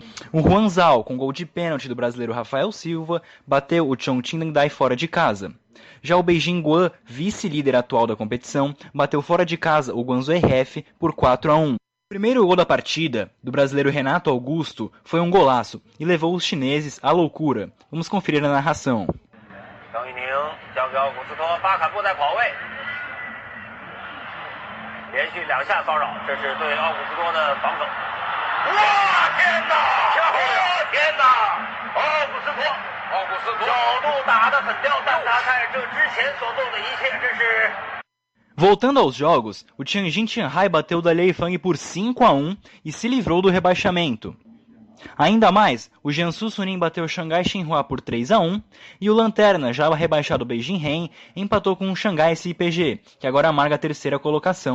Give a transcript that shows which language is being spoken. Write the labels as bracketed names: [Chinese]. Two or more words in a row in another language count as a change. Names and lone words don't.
[Portuguese] O Huanzhou, com gol de pênalti do brasileiro Rafael Silva, bateu o Chongqing Landai fora de casa. Já o Beijing Guan, vice-líder atual da competição, bateu fora de casa o Guangzhou RF por 4-1. O primeiro gol da partida, do brasileiro Renato Augusto, foi um golaço e levou os chineses à loucura. Vamos conferir a narração. [Chinese] 张玉宁交给奥古斯托，巴坎布在跑位，连续2下骚扰，这是对奥古斯托的防守。哇天哪！天哪！奥古斯托角度打得很刁，但他看这之前所做的一切，这是。 [Portuguese] Voltando aos jogos, o Tianjin Tianhai bateu o Dalian Fang por 5-1 e se livrou do rebaixamento. Ainda mais, o Jiangsu Suning bateu o Xangai Shenhua por 3-1 e o Lanterna, já rebaixado Beijing Ren, empatou com o Xangai SIPG, que agora amarga a terceira colocação.